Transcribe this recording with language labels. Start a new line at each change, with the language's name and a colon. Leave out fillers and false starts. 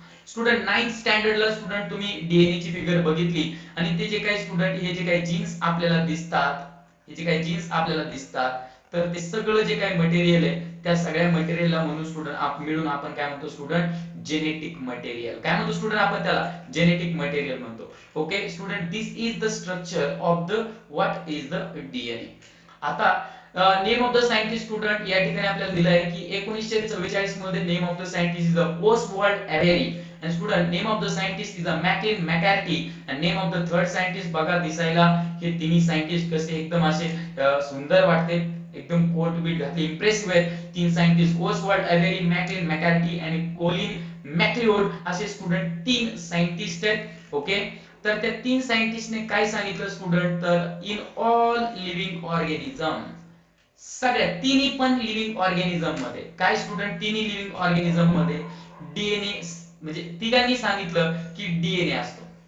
Marathi: Student 9th स्टँडर्डला student तुम्ही DNA ची figure बघितली आणि ते जे काही स्टुडंट हे जे काही जीन्स आपल्याला दिसतात, हे जे काही जीन्स आपल्याला दिसतात, तर ते सगळं जे काही मटेरियल आहे त्या सगळ्या मटेरियलला म्हणून स्टुडंट मिळून आपण काय म्हणतो स्टुडंट, जेनेटिक मटेरियल. काय म्हणतो स्टुडंट आपण त्याला, जेनेटिक मटेरियल म्हणतो.
English: Okay student, this is the structure of the what is the DNA.
Marathi: आता
English: name of the scientist
Marathi: student या ठिकाणी आपल्याला दिलं आहे की 1944 मध्ये
English: Name of the scientist is a Oswald Avery. and student name of the scientist is a Macklin McCarthy and name of the third scientist.
Marathi: बघा दिसायला हे तिन्ही सायंटिस्ट कसे एकदम असे सुंदर वाटते, एकदम कोट बीट घातले, इम्प्रेसिव्ह आहे. तीन सायंटिस्ट ओस्वाल्ड एरेरी, मॅकलिन मॅकॅर्टी आणि कोलिन मॅक्लिओड असे स्टुडंट तीन सायंटिस्ट आहेत. ओके, तर त्या तीन सायंटिस्टने काय सांगितलं स्टुडंट, तर
English: in all living organism,
Marathi: सगळ्या तिन्ही पण लिव्हिंग ऑर्गॅनिझम मध्ये काय स्टुडंट, तिन्ही लिव्हिंग ऑर्गॅनिझम मध्ये डीएनए, म्हणजे तिघांनी सांगितलं की डीएनए असतो.